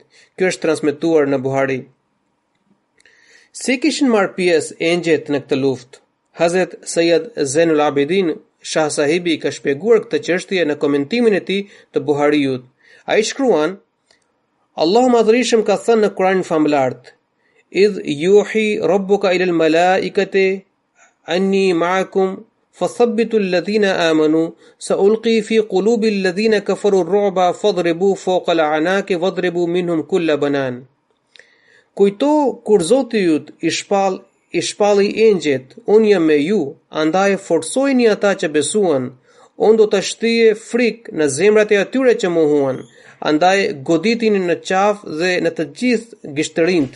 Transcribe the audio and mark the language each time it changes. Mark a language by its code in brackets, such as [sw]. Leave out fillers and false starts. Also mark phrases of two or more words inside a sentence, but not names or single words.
[sq] Kjo është transmetuar në Buhari. Si kishin marrë pjesë engjët në këtë luftë? Hazret Sayyid Zainul Abidin Shah Sahibi ka shpjeguar këtë çështje në komentimin e tij të Buhariut. Ai shkruan: Allahu madhërisëm ka thënë në Kur'anin famëlart: [ar] "إذ يوحي ربك إلى الملائكة أني معكم فثبتوا الذين آمنوا سألقي في قلوب الذين كفروا الرعب فاضربوا فوق الأعناق واضربوا منهم كل بنان." [sq] Kujto kur Zoti yt i shpalli engjët: "Unë jam me ju, andaj forcojini ata që besuan, unë do të shtyje frikë në zemrat e atyre që mohuan, andaj goditini në qafë dhe në të gjithë gishtërinjt."